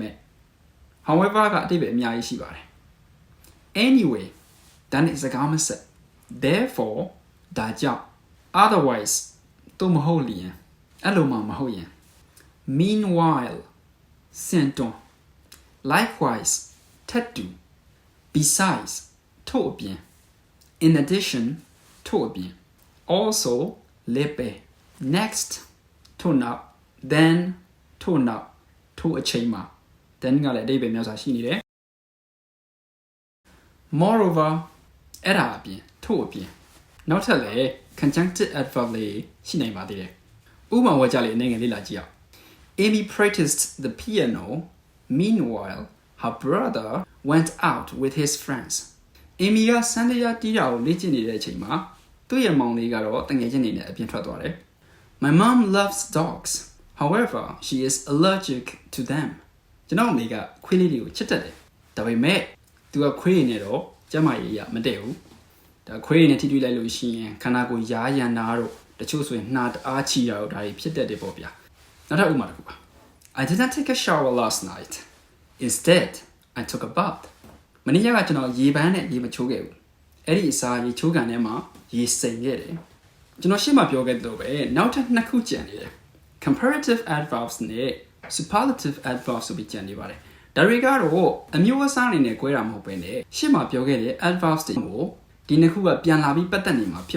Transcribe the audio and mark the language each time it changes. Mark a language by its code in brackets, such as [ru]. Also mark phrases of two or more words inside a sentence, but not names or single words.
[my] မဲ့ however ကအတိတ်ပဲအများကြီးရှိပါတယ် anyway ဒါနဲ့စကားမဆက် therefore ဒါကြော င့် otherwise တို့မဟုတ်လျင်အဲ့လိုမှမဟုတ်ရင် meanwhile စင်တွန် likewise ထပ်တူ besides ထို့အပြင် [en] in addition [my] ထို့အပြင် also လည်းပဲ next ထို့နောက် then ထို့နောက်ထို့အချိန်မှာ then ကလည်းအဓိပ္ပာယ်များစွာရှိနေတယ် moreover အဲ့ဒါအပြင်ထို့အပြင်နောက်ထပ်လည်း [en] conjunctive adverb [my] လေးရှိနိုင်ပါသေးတယ်ဥပမာဝါကြလေးအနေငယ်လေးလာကြည့်အောင် [en] Amy practiced the piano meanwhile her brother went out with his friends [my] Amy ကစ န္ဒယာတီးတာကိုလေ့ကျင့်နေတဲ့အချိန်မှာသူ့ရဲ့မောင်လေးကတော့တငယ်ချင်းနေနဲ့အပြင်ထွက်သွားတယ် [en] My mom loves dogs however she is allergic to them [my] ကျွန်တော်အမေကခွေးလေးတွေကိုချစ်တတ်တယ်ဒါပေမဲ့ သူကခွေးနေတော့ကျမကြီးရမတည့်ဘူးဒါခွေးနဲ့ထိတွေ့လိုက်လို့ရှိရင်ခန္ဓာကိုယ်ရားရန်တာတို့တချို့ဆိုရင်နှာတအားချီ တာတို့ဒါတွေဖြစ်တတ်တယ်ပေါ့ဗျာနောက်ထပ်ဥပမာတစ်ခုပါ [en] I didn't take a shower last night instead I took a bath [my] မနေ့ကကျွန်တော်ရေပန်းနဲ့ရေမချိုးခဲ့ဘူးအဲ့ဒီအစားရေချိုးကန်ထဲမှာရေစိမ်ခဲ့တယ်ကျွန်တော်ရှေ့မှာပြောခဲ့သလိုပဲနောက်ထပ်နှစ်ခုကျန်နေတယ် [en] comparative adverbs [my] နဲ့ [en] superlative adverbs [my] ဆိုပြီးကျန်နေပါတယ်ဒါတွေကတော့အမျိုးအစားအနေနဲ့꿰တာမဟုတ်ပဲနဲ့ရှေ့မှာပြောခဲ့တဲ့ adverbs တွေကိုဒီနှစ်ခုကပြန်လာပြီးပတ်သက်နေမှာဖြစ်